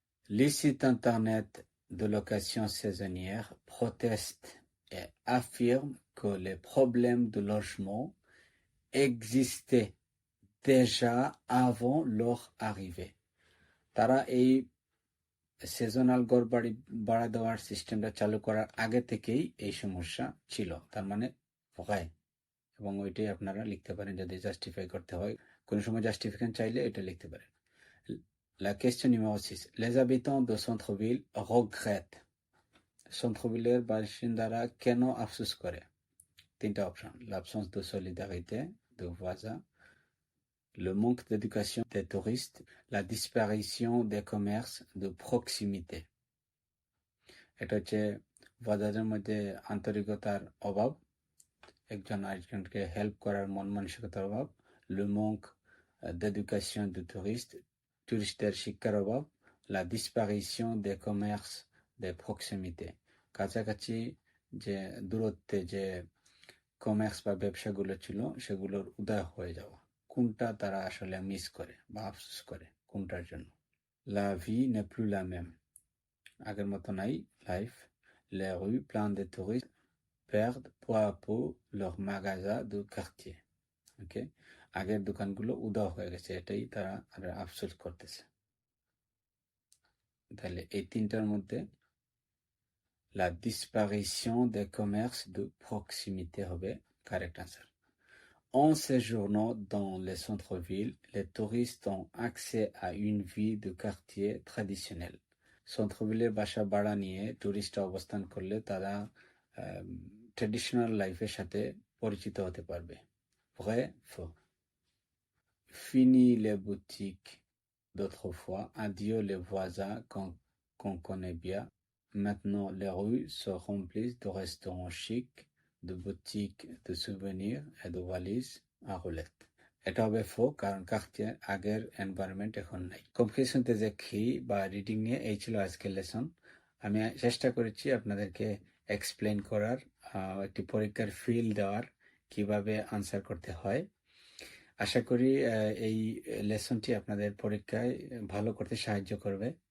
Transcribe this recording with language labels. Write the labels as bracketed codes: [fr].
[fr] Les sites internet de location saisonnière protestent et affirment que les problèmes de logement existaient déjà avant leur arrivée. [bn] তারা এই seasonal ঘরবাড়ি ভাড়া দেওয়ার সিস্টেমটা চালু করার আগে থেকেই এই সমস্যা ছিল। তার মানে ভয়, এবং ওইটাই আপনারা লিখতে পারেন যদি জাস্টিফাই করতে হয়। কোনো সময় জাস্টিফিকেশন চাইলে এটা লিখতে পারেন। [fr] La question numéro 6. Les habitants de centre-ville regrettent. [bn] centre-ville-এর বাসিন্দারা কেন আফসোস করে? তিনটা option: [fr] l'absence de solidarité de voisins, le manque d'éducation des touristes, la disparition des commerces de proximité. [bn] এটা হচ্ছে ভয়েজারদের মধ্যে আন্তরিকতার অভাব, একজন আরেকজনকে হেল্প করার মন মানসিকতার অভাব, [fr] le manque d'éducation des touristes, [bn] টুরিস্টদের শিক্ষার অভাব, [fr] la disparition des commerces de proximité, [bn] কাছাকাছি যে দূরত্বে যে কমার্স বা ব্যবসাগুলো ছিল সেগুলোর উদয় হয়ে যাওয়া। কোনটা তারা আসলে মিস করে বা আফসোস করে, কোনটার জন্য? [fr] La vie n'est plus la même. [bn] আগের মতো নাই life. [fr] Les rues pleines de touristes perdent peu à peu leurs magasins de quartier. [bn] ওকে, আগের দোকানগুলো উধাও হয়ে গেছে, এটাই তারা আফসোস করতেছে। তাহলে এই তিনটার মধ্যে [fr] la disparition des commerces de proximité [bn] হবে [en] correct answer. [fr] En séjournant dans les centres-villes, les touristes ont accès à une vie de quartier traditionnelle. [bn] Centre-ville বাসা ভাড়া নিয়ে টুরিস্টরা অবস্থান করলে তারা ট্রেডিশনাল লাইফের সাথে পরিচিত হতে পারবে। [fr] Vrai, faux. Fini les boutiques d'autrefois, adieu les voisins qu'on connaît bien. Maintenant, les rues se remplissent de restaurants chics, de boutiques de souvenirs et de valises à roulettes. [bn] এটা হবে ফো, কারণ কার্তিয়ার আগের এনভায়রনমেন্ট এখন নাই। কম্পিটিশনতে যে কি বা রিডিং নিয়ে এই ছিল আজকের লেসন। আমি চেষ্টা করেছি আপনাদেরকে এক্সপ্লেন করার, একটি পরীক্ষার ফিল দেওয়ার, কিভাবে আনসার করতে হয়। আশা করি এই লেসনটি আপনাদের পরীক্ষায় ভালো করতে সাহায্য করবে।